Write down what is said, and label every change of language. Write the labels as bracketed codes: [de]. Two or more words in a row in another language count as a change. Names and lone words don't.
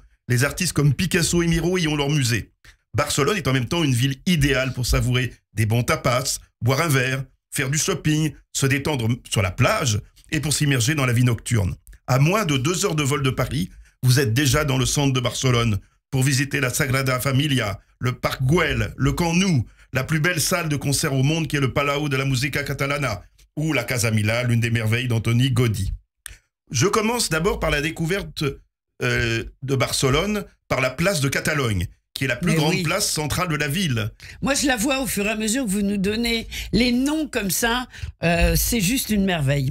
[fr] Les artistes comme Picasso et Miro y ont leur musée. Barcelone est en même temps une ville idéale pour savourer des bons tapas, boire un verre, faire du shopping, se détendre sur la plage et pour s'immerger dans la vie nocturne. À moins de 2 heures de vol de Paris, vous êtes déjà dans le centre de Barcelone pour visiter la Sagrada Familia, le Parc Güell, le Camp Nou, la plus belle salle de concert au monde qui est le Palau de la Música Catalana, ou la Casa Milà, l'une des merveilles d'Antoni Gaudí. Je commence d'abord par la découverte de Barcelone, par la place de Catalogne, qui est la plus grande place centrale de la ville. Moi, je la vois au fur et à mesure que vous nous donnez les noms comme ça, c'est juste une merveille.